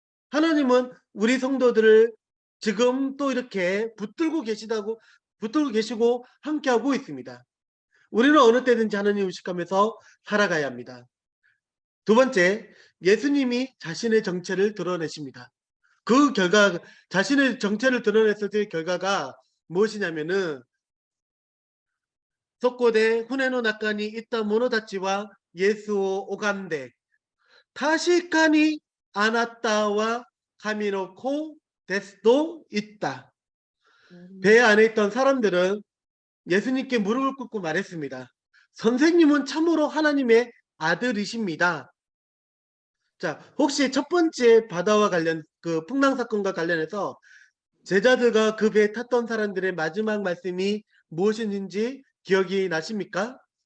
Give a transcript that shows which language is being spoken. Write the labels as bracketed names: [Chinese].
[Korean] 하나님은 우리 성도들을 지금 또 이렇게 붙들고 계시고 함께하고 있습니다. 우리는 어느 때든지 하나님 의식하면서 살아가야 합니다. 두 번째, 예수님이 자신의 정체를 드러내십니다. 그 결과, 자신의 정체를 드러냈을 때의 결과가 무엇이냐면은 [Japanese] そこで 船の中にいた者たちはイエスを拝んで、確かにあなたは神の子ですと言った. [Korean] 배 안에 있던 사람들은 예수님께 무릎을 꿇고 말했습니다. 선생님은 참으로 하나님의 아들이십니다. 자, 혹시 첫 번째 바다와 관련 그 풍랑 사건과 관련해서 제자들과 그 배에 탔던 사람들의 마지막 말씀이 무엇인지 기억이 나십니까?